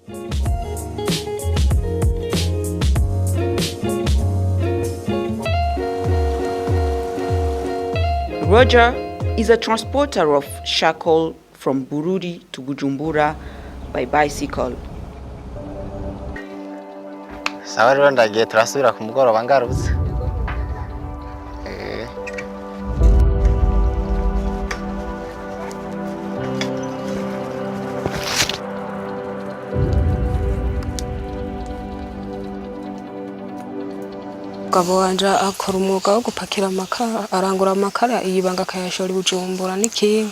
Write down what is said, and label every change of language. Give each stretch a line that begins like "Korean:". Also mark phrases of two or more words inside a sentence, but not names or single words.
English: Roger is a transporter of charcoal from Burundi to Bujumbura by bicycle.
Rundi: Sawa rero ndagiye turasubira ku mugoroba ngarutse. Umugabo wanje akora umwuga wo gupakira amakara, arangura amakara iyibanga akayashora i Bujumbura n'ikinga.